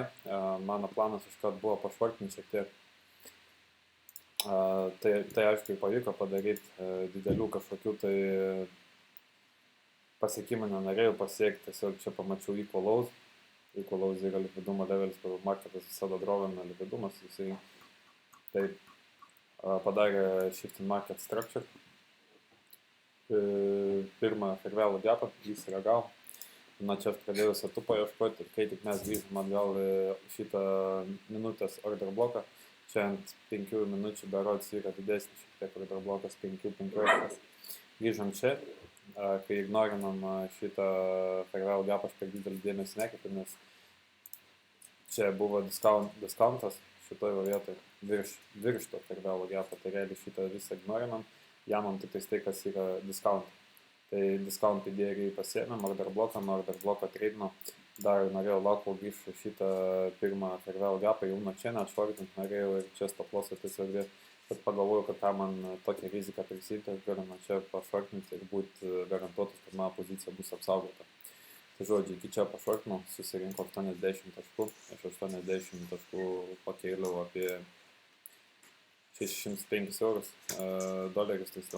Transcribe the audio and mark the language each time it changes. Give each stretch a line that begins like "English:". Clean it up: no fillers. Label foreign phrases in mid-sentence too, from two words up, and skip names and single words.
Lithuanian: Mano planas iš kad buvo pašvartinti šiek tiek. Tai aišku, pavyko padaryti didelių kažkokių tai pasiekimų nenorėjau pasiekti, tiesiog čia pamačiau
English: equal lows
Lithuanian: yra likvidumo levelis, kur marketas visada drovina likvidumas, jisai taip padarė
English: shift in market structure.
Lithuanian: Pirmą
English: fair value gapą,
Lithuanian: jis reagavo. Čia aš pradėjau setupą ieškoti ir kai tik mes grįžom atgal šitą minutės order bloką, čia ant 5 minučių berods yra didesnis šiek tiek order blokas, 5-15. Grįžom čia, kai ignorinam šitą
English: fair value gapą,
Lithuanian: aš per didelį dėmesį nekreipiu, nes čia buvo discountas šitoje vietoje virš to
English: fair value gapą,
Lithuanian: tai realiai šitą visą ignorinam, jamam tik tai, kas yra discount. Tai discount idėjai pasiėmėm, order bloką treidino, dar norėjau lauko grįžti šitą pirmą
English: fair value gapą,
Lithuanian: jau nuo čia net švartint norėjau ir čia
English: stop lossą
Lithuanian: tiesiog dėti. Bet pagalvoju, kad ką man tokią riziką prisimti, aš galiu nuo čia pašvartinti ir būti garantuotas, kad mano pozicija bus apsaugota. Tai žodžiu, iki čia pašvartinau, susirinko 80 taškų, iš 80 taškų pakėliau apie 605 eurus, dolerius tiksliau.